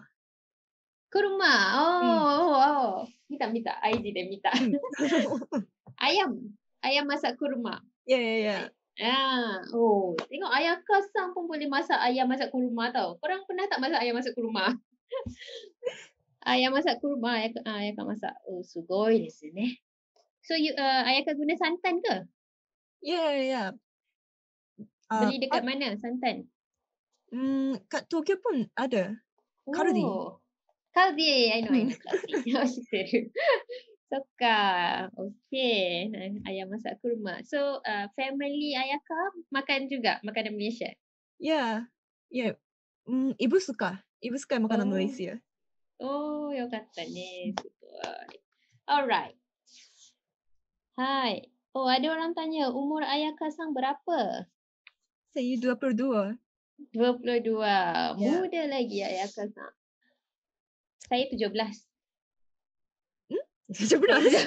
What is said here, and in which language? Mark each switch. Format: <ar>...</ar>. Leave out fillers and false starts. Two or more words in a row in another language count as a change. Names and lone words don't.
<ms>Kurma. Oh. Minta. IG dia minta. Ayam masak kurma. Ya. Tengok Ayaka sang pun boleh masak ayam masak kurma tau. Korang pernah tak masak ayam masak kurma? Ayam masak kurma Ayaka masak.</ms> <ja>Oh、すごいですね.</ja> <ms>So Ayaka guna santan ke? Ya. Beli dekat mana santan? Kat Tokyo pun ada. Kaldi. Kaldi,</ms> <en>I know Kaldi. Suka.</en> <ms>Okay. Ayah masak kurma. So, family Ayaka makan juga makanan Malaysia? Ya. Ya. Ibu suka. Ibu suka makanan Malaysia.</ms> <ja>Oh, よかったね。すごい。Alright.</ja> <ms>Hai. Oh, ada orang tanya, umur Ayaka sang berapa? Saya 22. 22. Muda lagi Ayaka sang. Saya 17. 17.</ms>